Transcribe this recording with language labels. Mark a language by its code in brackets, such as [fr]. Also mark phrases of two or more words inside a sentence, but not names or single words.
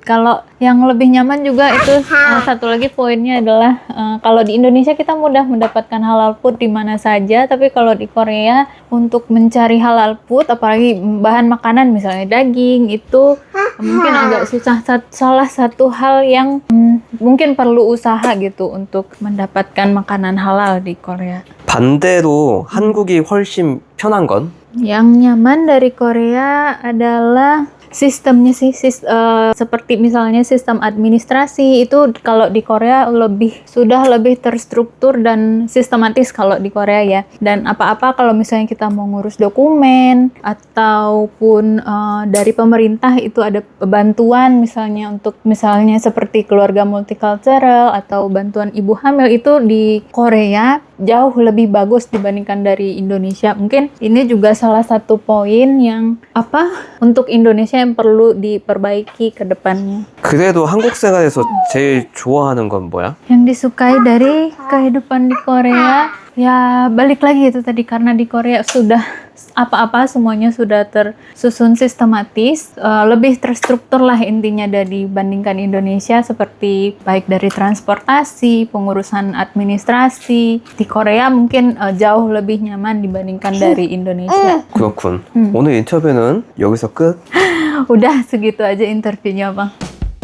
[id] Kalau yang lebih nyaman juga itu satu lagi poinnya adalah kalau di Indonesia kita mudah mendapatkan [en] halal food [id] di mana saja, tapi kalau di Korea untuk mencari [en] halal food, [id] apalagi bahan makanan misalnya daging, itu mungkin agak susah. Salah satu hal yang mungkin perlu usaha gitu untuk mendapatkan makanan halal di Korea. [ko] 반대로 한국이 훨씬 편한 건? [id] Yang nyaman dari Korea adalah sistemnya sih, seperti misalnya sistem administrasi itu kalau di Korea sudah lebih terstruktur dan sistematis kalau di Korea ya. Dan apa-apa kalau misalnya kita mau ngurus dokumen ataupun dari pemerintah itu ada bantuan misalnya seperti keluarga multicultural atau bantuan ibu hamil, itu di Korea jauh lebih bagus dibandingkan dari Indonesia. Mungkin ini juga salah satu poin yang untuk Indonesia yang perlu diperbaiki ke depannya. [ko] 그래도 한국 생활에서 제일 좋아하는 건 뭐야? [id] Yang disukai dari kehidupan di Korea, ya balik lagi itu tadi, karena di Korea sudah apa-apa semuanya sudah tersusun sistematis, lebih terstruktur lah intinya dibandingkan Indonesia, seperti baik dari transportasi, pengurusan administrasi. Di Korea mungkin jauh lebih nyaman dibandingkan dari Indonesia. [ko] 그렇군. 오늘 인터뷰는 여기서 끝. [id] Udah segitu aja interviewnya, Bang.